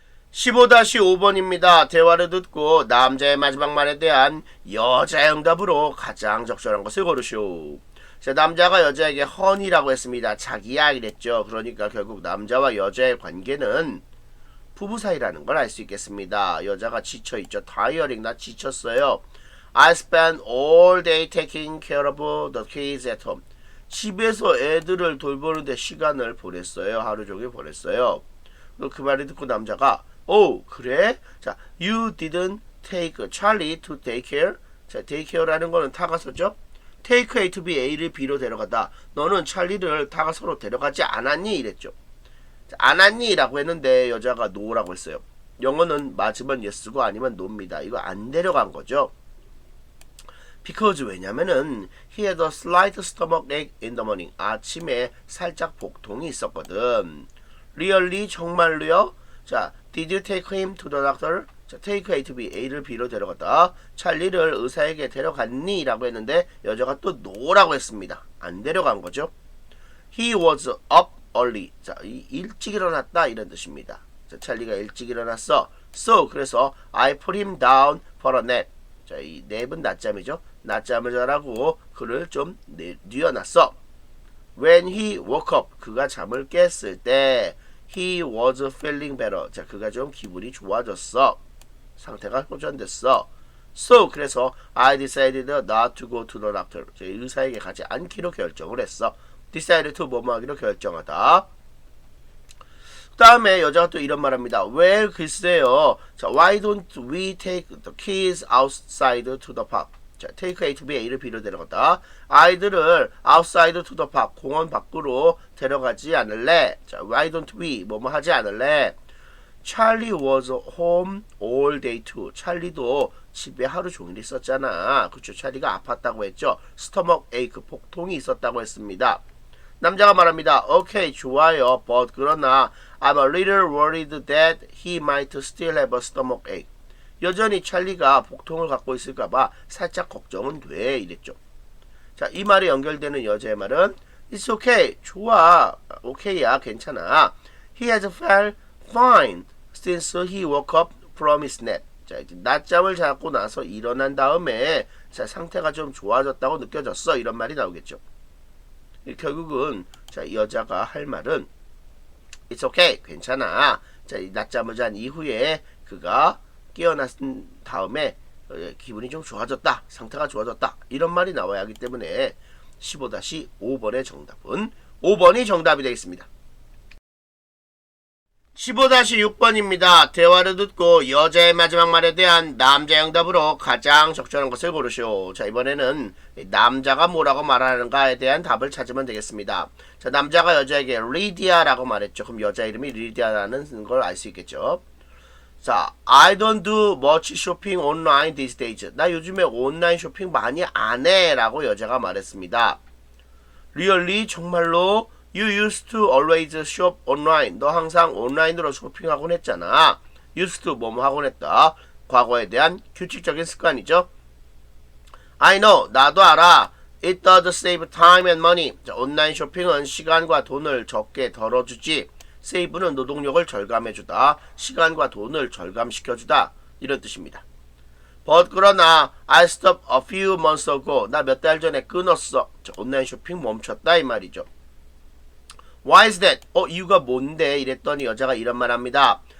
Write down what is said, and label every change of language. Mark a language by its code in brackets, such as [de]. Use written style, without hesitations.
[ko] 15-5번입니다. 대화를 듣고 남자의 마지막 말에 대한 여자의 응답으로 가장 적절한 것을 고르시오. 자, 남자가 여자에게 허니라고 했습니다. 자기야 이랬죠. 그러니까 결국 남자와 여자의 관계는 부부 사이라는 걸 알 수 있겠습니다. 여자가 지쳐있죠. tiring, 나 지쳤어요. [en] I spent all day taking care of the kids at home. [ko] 집에서 애들을 돌보는데 시간을 보냈어요. 하루 종일 보냈어요. 그 말을 듣고 남자가 오, 그래? [en] 자, you didn't take Charlie to daycare. [ko] 자, daycare라는 거는 타가서죠. [en] take A to B, [ko] A를 B로 데려가다. 너는 찰리를 타가서로 데려가지 않았니? 이랬죠. 자, 않았니? 라고 했는데 여자가 no라고 했어요. 영어는 맞으면 yes고 아니면 no입니다. 이거 안 데려간 거죠. [en] because [ko] 왜냐면은 [en] he had a slight stomach ache in the morning. [ko] 아침에 살짝 복통이 있었거든. really 정말로요? [en] 자, did you take him to the doctor? 자, take A to B, [ko] A를 B로 데려갔다. 찰리를 의사에게 데려갔니? 라고 했는데 여자가 또 no라고 했습니다. 안 데려간 거죠. [en] He was up early. [ko] 자, 일찍 일어났다 이런 뜻입니다. 자, 찰리가 일찍 일어났어. [en] So, [ko] 그래서 [en] I put him down for a nap. [ko] 자, 이 냅은 낮잠이죠. 낮잠을 자라고 그를 좀 뉘어놨어. [en] When he woke up, [ko] 그가 잠을 깼을 때 [en] he was feeling better. [ko] 자, 그가 좀 기분이 좋아졌어. 상태가 호전됐어. [en] So, [ko] 그래서 [en] I decided not to go to the doctor. [ko] 자, 의사에게 가지 않기로 결정을 했어. [en] decided to [ko] 뭐뭐 하기로 결정하다. 그 다음에 여자가 또 이런 말 합니다. [en] Well, [ko] 글쎄요. [en] 자, why don't we take the kids outside to the park? 자, take A to B, [ko] A를 B로 데려갔다. 아이들을 [en] outside to the park, [ko] 공원 밖으로 데려가지 않을래? 자, [en] why don't we, [ko] 뭐뭐 하지 않을래? [en] Charlie was home all day too. [ko] 찰리도 집에 하루 종일 있었잖아. 그쵸, 찰리가 아팠다고 했죠. stomach ache, 복통이 있었다고 했습니다. 남자가 말합니다. 오케이, 좋아요. [en] But [ko] 그러나 [en] I'm a little worried that he might still have a stomach ache. [ko] 여전히 찰리가 복통을 갖고 있을까봐 살짝 걱정은 돼. 이랬죠. 자, 이 말에 연결되는 여자의 말은 [en] It's okay. [ko] 좋아. 오케이야. 괜찮아. [en] He has felt fine since he woke up from his nap. [ko] 자, 이제 낮잠을 자고 나서 일어난 다음에 자, 상태가 좀 좋아졌다고 느껴졌어. 이런 말이 나오겠죠. 결국은 자, 여자가 할 말은 [en] It's okay. [ko] 괜찮아. 자, 낮잠을 잔 이후에 그가 깨어났은 다음에 기분이 좀 좋아졌다. 상태가 좋아졌다. 이런 말이 나와야 하기 때문에 15-5번의 정답은 5번이 정답이 되겠습니다. 15-6번입니다. 대화를 듣고 여자의 마지막 말에 대한 남자의 응답으로 가장 적절한 것을 고르시오. 자, 이번에는 남자가 뭐라고 말하는가에 대한 답을 찾으면 되겠습니다. 자, 남자가 여자에게 리디아라고 말했죠. 그럼 여자 이름이 리디아라는 걸 알 수 있겠죠. [en] 자, I don't do much shopping online these days. [ko] 나 요즘에 온라인 쇼핑 많이 안 해. 라고 여자가 말했습니다. [en] Really? [ko] 정말로? [en] You used to always shop online. [ko] 너 항상 온라인으로 쇼핑하곤 했잖아. [en] used to [ko] 뭐뭐 하곤 했다. 과거에 대한 규칙적인 습관이죠. [en] I know. [ko] 나도 알아. [en] It does save time and money. [ko] 자, 온라인 쇼핑은 시간과 돈을 적게 덜어주지. 세이브는 노동력을 절감해주다. 시간과 돈을 절감시켜주다. 이런 뜻입니다. [en] But [ko] 그러나 [en] I stopped a few months ago. [ko] 나 몇 달 전에 끊었어. 자, 온라인 쇼핑 멈췄다 이 말이죠. [en] Why is that? [ko] 이유가 뭔데? 이랬더니 여자가 이런 말 합니다.